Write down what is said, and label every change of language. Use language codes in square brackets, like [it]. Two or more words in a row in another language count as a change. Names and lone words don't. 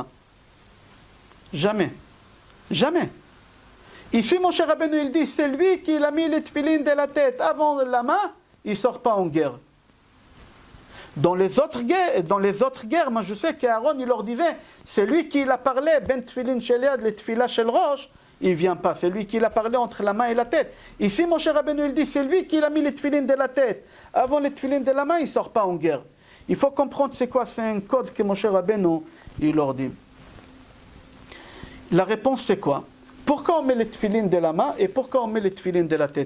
[fr] Jamais. Jamais. Ici, mon cher Rabbeinu, il dit, c'est lui qui a mis les tefilines de la tête avant la main, il ne sort pas en guerre. Dans les autres guerres, moi je sais qu'Aaron, il leur disait, c'est lui qui l'a parlé, [he] בין תפילין של יד, [fr] les [he] תפילה של ראש, [fr] il ne vient pas, c'est lui qui l'a parlé entre la main et la tête. Ici, mon cher Rabbeinu, il dit, c'est lui qui a mis les tefilines de la tête. Avant les tefilines de la main, il ne sort pas en guerre. Il faut comprendre c'est quoi, c'est un code que mon cher Rabbeinu, il leur dit. La réponse c'est quoi? Pourquoi on met les tefilines de la main et pourquoi on met les tefilines de la tête?